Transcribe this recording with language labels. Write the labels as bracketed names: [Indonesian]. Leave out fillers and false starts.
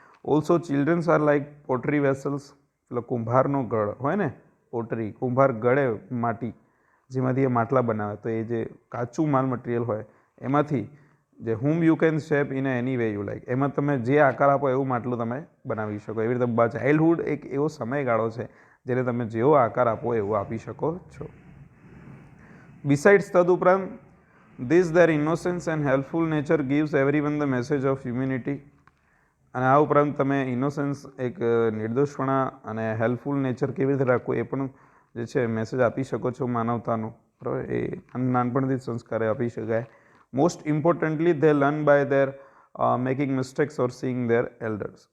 [English] Also childrens are like pottery vessels. [Gujarati] એટલે કુંભારનો ગળ હોય ને, પોટરી, કુંભાર ગળે માટી જેમાંથી એ માટલા બનાવે. તો એ જે કાચું માલ મટીરિયલ હોય એમાંથી જે [English] Whom you can shape in any way you like. [Gujarati] એમાં તમે જે આકાર આપો એવું માટલું તમે બનાવી શકો. એવી રીતે ચાઇલ્ડહુડ એક એવો સમયગાળો છે જેને તમે જેવો આકાર આપો એવો આપી શકો છો. [English] Besides, તદુપરાંત, this their innocence and helpful nature gives everyone the message of humanity. [Gujarati] અને આ ઉપરાંત તમે ઇનોસેન્સ, એક નિર્દોષપણા અને હેલ્પફુલ નેચર કેવી રીતે રાખવું એ પણ જે છે મેસેજ આપી શકો છો માનવતાનો, બરાબર. એ નાનપણથી જ સંસ્કારે આપી શકાય. [English] Most importantly they learn by their making mistakes or seeing their elders.